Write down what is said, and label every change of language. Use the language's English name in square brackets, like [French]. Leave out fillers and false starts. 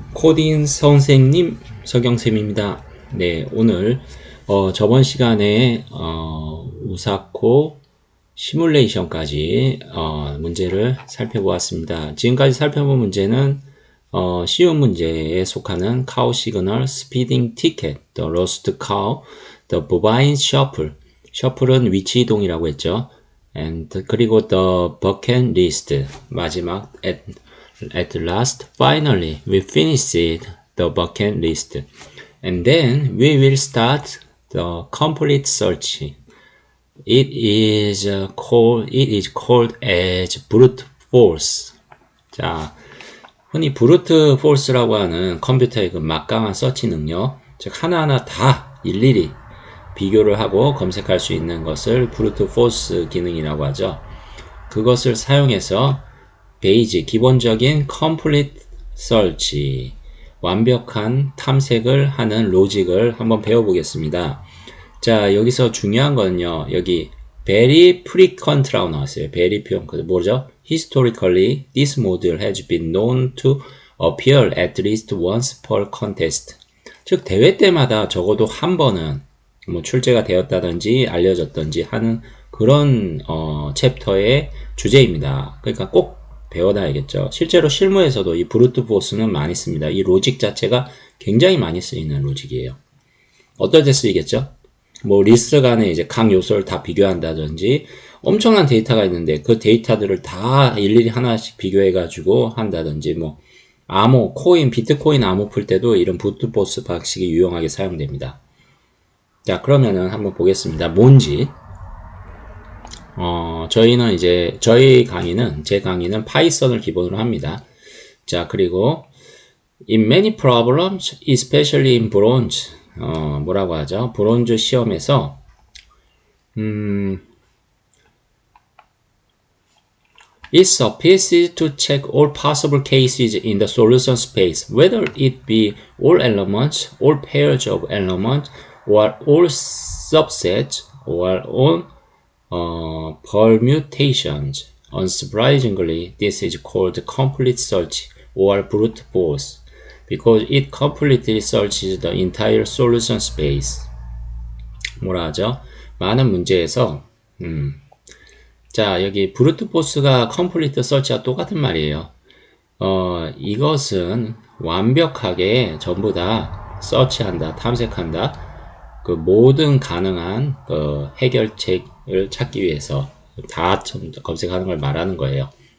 [Korean] 코딩 선생님 서경쌤입니다. 네, 오늘 저번 시간에 우사코 시뮬레이션까지 문제를 살펴보았습니다. 지금까지 살펴본 문제는 쉬운 문제에 속하는 cow signal, speeding ticket, the lost cow, the bovine shuffle. shuffle은 위치 이동이라고 했죠. [English] and [Korean] 그리고 [English] the bucket list. [Korean] 마지막 [English] at last, finally, we finished the bucket list. And then we will start the complete search. It is called as brute force. [Korean] 자, 흔히 브루트 포스라고 하는 컴퓨터의 그 막강한 서치 능력, 즉 하나하나 다 일일이 비교를 하고 검색할 수 있는 것을 브루트 포스 기능이라고 하죠. 그것을 사용해서 베이지, 기본적인 complete search, 완벽한 탐색을 하는 로직을 한번 배워보겠습니다. 자, 여기서 중요한 거는요, 여기 [English] very frequent [Korean] 라고 나왔어요. [English] very frequent, [Korean] 뭐죠? [English] Historically, this model has been known to appear at least once per contest. [Korean] 즉, 대회 때마다 적어도 한 번은 뭐 출제가 되었다든지 알려졌든지 하는 그런 챕터의 주제입니다. 그러니까 꼭 배워놔야겠죠. 실제로 실무에서도 이 브루트 포스는 많이 씁니다. 이 로직 자체가 굉장히 많이 쓰이는 로직이에요. 어떨 때 쓰이겠죠? 뭐 리스트 간에 이제 각 요소를 다 비교한다든지 엄청난 데이터가 있는데 그 데이터들을 다 일일이 하나씩 비교해 가지고 한다든지 뭐 암호, 코인, 비트코인 암호 풀 때도 이런 브루트 포스 방식이 유용하게 사용됩니다. 자, 그러면은 한번 보겠습니다. 뭔지. 저희는 이제, 제 강의는 파이썬을 기본으로 합니다. 자, 그리고, [English] in many problems, especially in bronze, [Korean] 뭐라고 하죠? 브론즈 시험에서, [English] it suffices to check all possible cases in the solution space, whether it be all elements, all pairs of elements, or all subsets, or all permutations. Unsurprisingly, this is called complete search or brute force because it completely searches the entire solution space. [Korean] 뭐라 하죠? 많은 문제에서 자, 여기 브루트 포스가 컴플리트 서치와 똑같은 말이에요. 이것은 완벽하게 전부 다 서치한다, 탐색한다. 그 모든 가능한 해결책을 찾기 위해서 다 검색하는 걸 말하는 거예요.